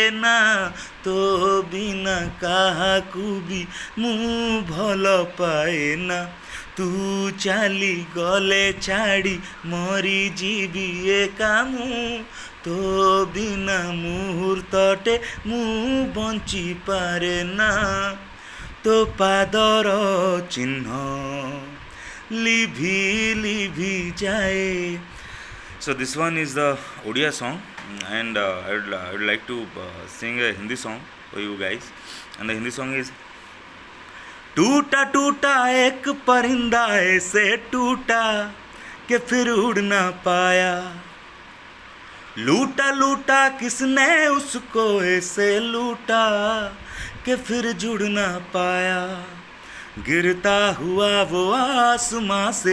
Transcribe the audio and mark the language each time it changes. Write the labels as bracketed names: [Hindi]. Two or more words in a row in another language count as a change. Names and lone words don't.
[Odia] ନା ତୋ ବିନା କାହାକୁ ଭି ମୁ ଭଲ ପାଏ ନା ତୁ ଚାଲି ଗଲେ ଛାଡ଼ି ମରି ଜୀବି ଏକା ମୁ ତୋ ବିନା ମୁହୂର୍ତ୍ତଟେ ମୁ ବଂଚି ପାରେ ନା ତୋ ପାଦର ଚିନ୍ହ ଲିଭି ଲିଭି ଯାଏ. [English] So this one is the Odia song, and I would like to sing a Hindi song for you guys. And the Hindi song is [Hindi] टूटा टूटा एक परिंदा ऐसे टूटा कि फिर उड़ ना पाया लूटा लूटा किसने उसको ऐसे लूटा कि फिर जुड़ ना पाया गिरता हुआ वो आसमां से